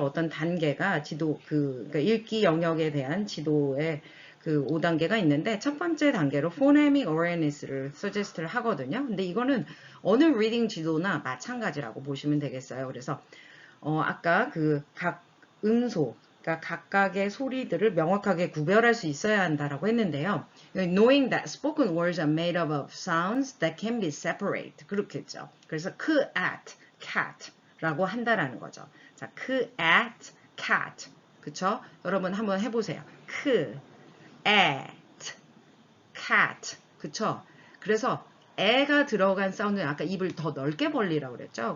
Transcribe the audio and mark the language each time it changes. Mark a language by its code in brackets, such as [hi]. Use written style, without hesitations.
[ko] 어떤 단계가 그러니까 읽기 영역에 대한 지도의 그 5단계가 있는데 첫 번째 단계로 phonemic awareness를 suggest를 하거든요. 근데 이거는 어느 리딩 지도나 마찬가지라고 보시면 되겠어요. 그래서 아까 그 각 음소, 그러니까 각각의 소리들을 명확하게 구별할 수 있어야 한다라고 했는데요. [en] Knowing that spoken words are made up of sounds that can be separated. [ko] 그렇겠죠. 그래서 at, cat라고 한다라는 거죠. 자, at, cat. 그쵸? 여러분 한번 해보세요. at, cat. 그쵸? 그래서 애가 들어간 사운드는 아까 입을 더 넓게 벌리라고 그랬죠.